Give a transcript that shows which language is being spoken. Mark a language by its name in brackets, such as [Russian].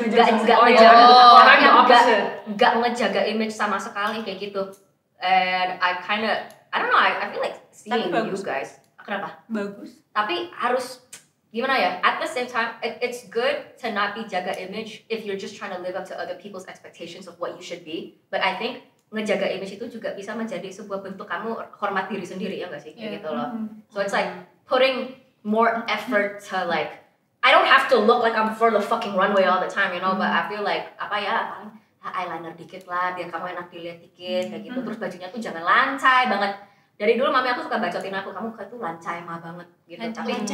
[Indonesian] Gak ngejaga image sama sekali kayak gitu. [English] And I don't know, I feel like seeing you guys. [Indonesian] Kenapa? Bagus. Tapi harus gimana ya? [English] At the same time, it's good to not be [Indonesian] jaga image [English] if you're just trying to live up to other people's expectations of what you should be. But I think [Indonesian] ngejaga image itu juga bisa menjadi sebuah bentuk kamu hormat diri sendiri ya nggak sih? Kayak gitu loh. [English] So it's like putting more effort to like I don't have to look like I'm for the fucking runway all the time, you know, but I feel like [Indonesian] eyeliner dikit lah biar kamu enak dilihat dikit kayak gitu. Terus bajunya tuh jangan lancai banget. Dari dulu mami aku suka bacotin aku, kamu tuh lancai mah banget gitu. Tapi